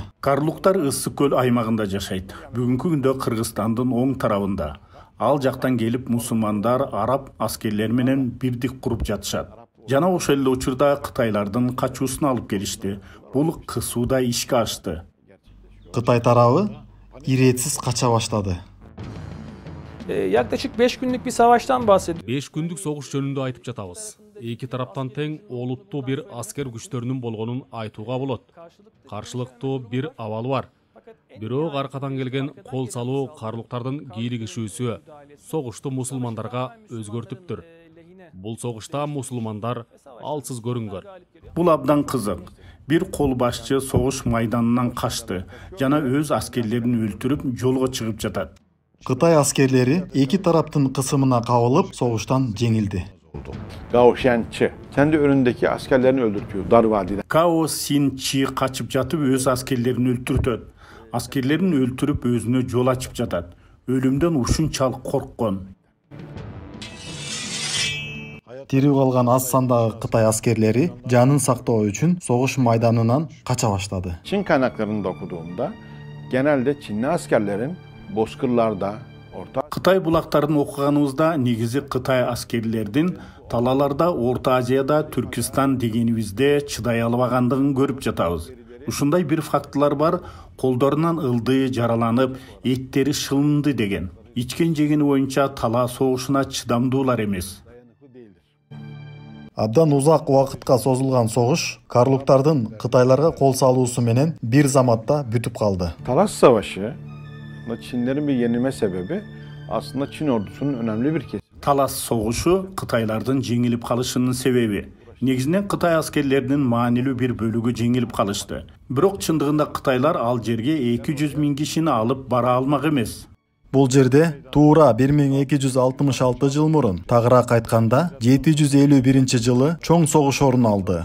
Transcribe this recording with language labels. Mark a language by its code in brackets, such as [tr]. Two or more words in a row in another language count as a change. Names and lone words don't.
[ky] Карлуктар Ысык көл аймагында жашайт. Бүгүнкү күндө Кыргызстандын оң тарабында. Ал жактан келип мусулмандар араб аскерлери менен бирдик куруп жатышат. Жана ошол эле учурда Кытайлардын качуусун алып келишти. Бул кысууда ишке ашты. Кытай тарабы иретсиз кача баштады. [tr] Yaklaşık 5 günlük bir savaştan bahsediyoruz. [ky] 5 күндүк согуш жөнүндө айтып жатабыз. Эки тараптан тең олуттуу бир аскер күчтөрүнүн болгонун айтууга болот. Каршылыктуу бир абал бар. Бирок аркадан келген кол салуу карлуктардын кийлигишүүсү согушту мусулмандарга өзгөртүптүр. Бул согушта мусулмандар алсыз көрүнгөн. Бул абдан кызык. Бир кол башчы согуш майданынан качты жана өз аскерлерин өлтүрүп жолго чыгып жатат. Кытай аскерлери эки тараптын кысымына кабылып согуштан жеңилди. [tr] Gao Shenchi kendi önündeki askerlerini öldürtüyor dar vadide. [ky] Као Синчи качып жатып өз аскерлерин өлтүртөт. Аскерлерин өлтүрүп өзүнө жол ачып жатат. Өлүмдөн ушунчалык корккон. Тирүү калган аз сандагы Кытай аскерлери жанын сактоо үчүн согуш майданынан кача баштады. [tr] Çin kaynaklarında okuduğumda genelde Çinli askerlerin bozkırlarda [ky] Кытай булактарын окуганыбызда негизи Кытай аскерлердин талаларда Орто Азияда Түркистан дегенибизде чыдай албагандыгын көрүп жатабыз. Ушундай бир фактылар бар, колдорунан ылдый жараланып, эттери шылынды деген. Ичкен жегени боюнча тала согушуна чыдамдуулар эмес. Абдан узак убакытка созулган согуш карлуктардын Кытайларга кол салуусу менен бир заматта бүтүп калды. [tr] Talas Savaşı Çinlerin bir yenilme sebebi aslında Çin ordusunun önemli bir kesimi. [ky] Талас согушу Кытайлардын жеңилип калышынын себеби. Негизинен Кытай аскерлеринин маанилүү бир бөлүгү жеңилип калышты. Бирок чындыгында Кытайлар ал жерге 200 000 кишини алып бара алмак эмес. Бул жерде туура 1266 жыл мурун, тагыраак айтканда 751 жылы чоң согуш орун алды.